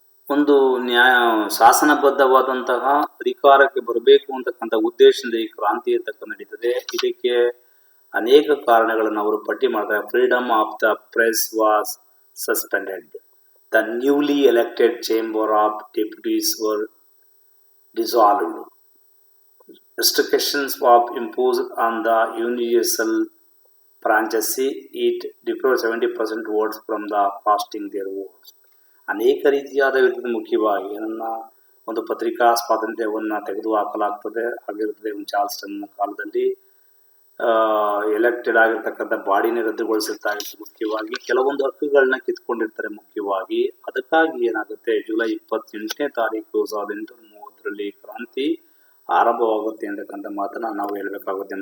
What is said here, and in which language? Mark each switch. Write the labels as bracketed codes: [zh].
[kn] ಒಂದು ಶಾಸನಬದ್ಧವಾದಂತಹ ಅಧಿಕಾರಕ್ಕೆ ಬರಬೇಕು ಅಂತಕ್ಕಂಥ ಉದ್ದೇಶದಿಂದ ಈ ಕ್ರಾಂತಿ ಅಂತಕ್ಕ ನಡೀತದೆ. ಇದಕ್ಕೆ ಅನೇಕ ಕಾರಣಗಳನ್ನು ಅವರು ಪಟ್ಟಿ ಮಾಡ್ತಾರೆ. [en] Freedom of the press was suspended. The newly elected chamber of deputies were dissolved. Restrictions were imposed on the universal franchise. It deprived 70% votes from the casting their votes. [kn] ಅನೇಕ ರೀತಿಯಾದ ವಿಧದ ಮುಖ್ಯವಾಗಿ ಏನನ್ನ ಒಂದು ಪತ್ರಿಕಾ ಸ್ವಾತಂತ್ರ್ಯವನ್ನು ತೆಗೆದು ಹಾಕಲಾಗ್ತದೆ ಆಗಿರ್ತದೆ. ಚಾರ್ಲ್ಸ್ X ಕಾಲದಲ್ಲಿ ಎಲೆಕ್ಟೆಡ್ ಆಗಿರ್ತಕ್ಕಂಥ ಬಾಡಿನೇ ರದ್ದುಗೊಳಿಸಿರ್ತಾ ಇತ್ತು. ಮುಖ್ಯವಾಗಿ ಕೆಲವೊಂದು ಹಕ್ಕುಗಳನ್ನ ಕಿತ್ಕೊಂಡಿರ್ತಾರೆ. ಮುಖ್ಯವಾಗಿ ಅದಕ್ಕಾಗಿ ಏನಾಗುತ್ತೆ, ಜುಲೈ 28ನೇ ತಾರೀಕು 1830ರಲ್ಲಿ ಕ್ರಾಂತಿ ಆರಂಭವಾಗುತ್ತೆ ಅಂತಕ್ಕಂಥ ಮಾತನ್ನ ನಾವು ಹೇಳಬೇಕಾಗುತ್ತೆ.